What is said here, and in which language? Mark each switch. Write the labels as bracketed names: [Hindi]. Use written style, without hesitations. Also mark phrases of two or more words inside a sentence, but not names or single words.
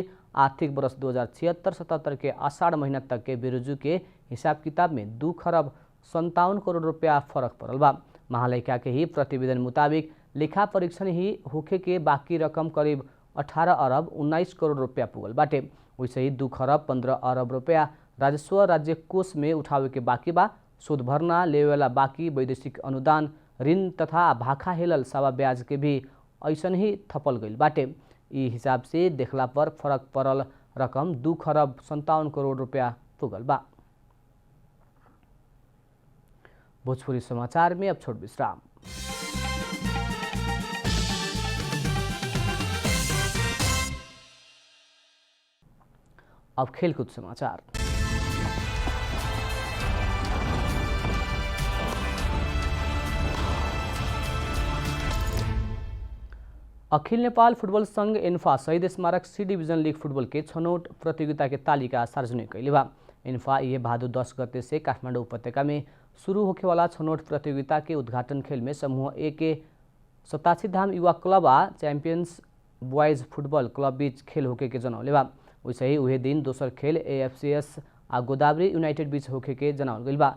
[Bhojpuri] आर्थिक वर्ष 2076-77 के आषाढ़ महीना तक के बेरोजगारी के हिसाब किताब में 2 खरब 57 करोड़ रुपया फर्क पड़ल बा। महालेखा के ही प्रतिवेदन मुताबिक लेखा परीक्षण ही होखे के बाकी रकम करीब 18 अरब 19 करोड़ रुपया पुगल बाटे। वैसे ही 2 खरब 15 अरब रुपया राजस्व राज्य कोष में उठावे के बाकी बा। सूद भरना लेवेला बाकी वैदेशिक अनुदान ऋण तथा भाखा हेलल सावा ब्याज के भी ऐसन ही थपल गईल बाटे। ई हिसाब से देखला पर फरक पड़ल रकम 2 खरब 57 करोड़ रुपया पुगल बा। भोजपुरी समाचार में अब छोट विश्राम। अब खेलकूद समाचार। अखिल नेपाल फुटबल संघ एन्फा शहीद स्मारक सी डिभिजन लीग फुटबल के छनौट प्रतियोगिता के तालिका सार्वजनिक कैले बा। एन्फा ये भादो 10 गते से काठमाडौँ उपत्यका में शुरू होखे वाला छनौट प्रतियोगिता के उद्घाटन खेल में समूह ए के 87 धाम युवा क्लब आ चैंपियंस बॉयज फुटबल क्लब बीच खेल होके के जनौले बा। वैसे ही उहे दिन दोसर खेल एएफसीएस आ गोदावरी यूनाइटेड बीच होके के जनावल गइल बा।